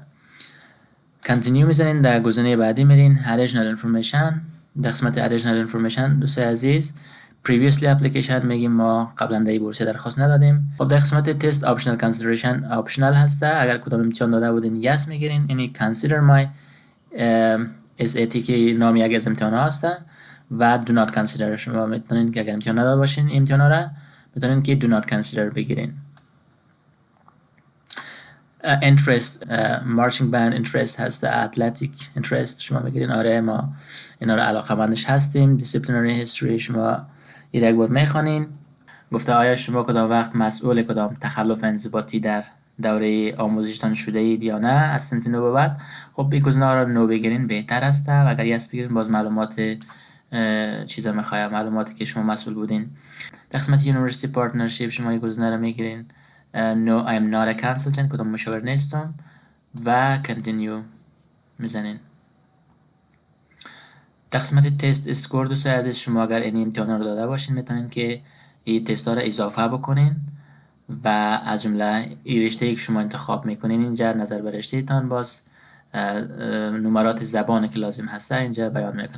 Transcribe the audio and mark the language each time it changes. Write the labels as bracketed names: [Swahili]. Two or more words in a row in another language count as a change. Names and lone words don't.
[Persian] کانتینیو میزنین، در گزینه بعدی میرین [English] additional information. [Persian] در قسمت [English] additional information [Persian] دوستای عزیز [English] previously application [Persian] میگیم ما قبلا در این بورسیه درخواست ندادیم. خب در قسمت تست [English] optional consideration optional [Persian] هسته، اگر کدام امتحان داده بودین یس میگیرین. یعنی [English] consider my SAT [Persian] که نام یک از امتحان ها هسته و [English] do not consider [Persian] شما میتونین که اگر امتحان نداده باشین امتحان ها را میتونین که [English] do not consider [Persian] بگیرین. [English] interest marching band interest [Persian] هسته، [English] athletic interest [Persian] شما بگیرین. آره ما اینا رو علاقه مندش هستیم. [English] disciplinary history [Persian] شما یک بار میخوانین. گفته آیا شما کدام وقت مسئول کدام تخلف انضباطی در دوره آموزشتان شده اید یا نه از صنف نو به بعد. خب این گزینه رو نو بگیرین بهتر است و اگر یس بگیرین باز معلومات چیزا میخواد، معلوماتی که شما مسئول بودین. در قسمت [English] university partnership [Persian] شما این گزینه رو میگیرین [English] no I am not a consultant [Persian] کدام مشاور نیستم و continue میزنین. در قسمت [English] test score [Persian] دوستای عزیز شما اگر این امتحان رو داده باشین میتونین که این تست ها رو اضافه بکنین و از جمله این رشته که شما انتخاب میکنین اینجا نظر به رشته تان باز نمرات زبان که لازم هسته اینجا بیان میکنه.